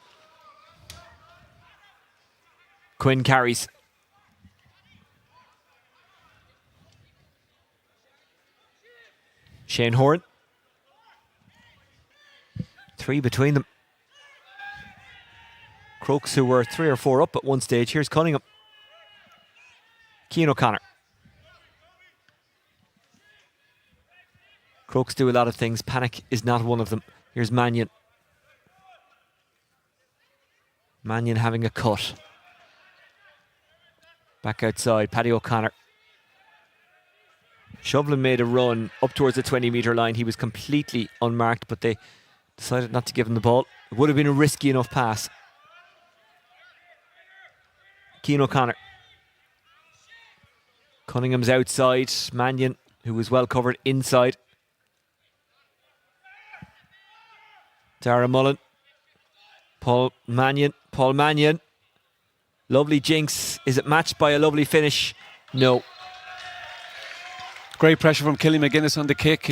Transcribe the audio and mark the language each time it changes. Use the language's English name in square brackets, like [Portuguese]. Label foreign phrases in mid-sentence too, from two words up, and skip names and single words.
[English] Quinn carries. Shane Horan. 3 between them. Crokes, who were 3 or 4 up at one stage. Here's Cunningham. Cian O'Connor. Crokes do a lot of things. Panic is not one of them. Here's Mannion. Mannion having a cut. Back outside. Paddy O'Connor. Shovlin made a run up towards the 20 metre line. He was completely unmarked, but they decided not to give him the ball. It would have been a risky enough pass. Cian O'Connor. Cunningham's outside. Mannion, who was well covered inside. Dara Mullen. Paul Mannion. Lovely jinx. Is it matched by a lovely finish? No. Great pressure from Killy McGuinness on the kick.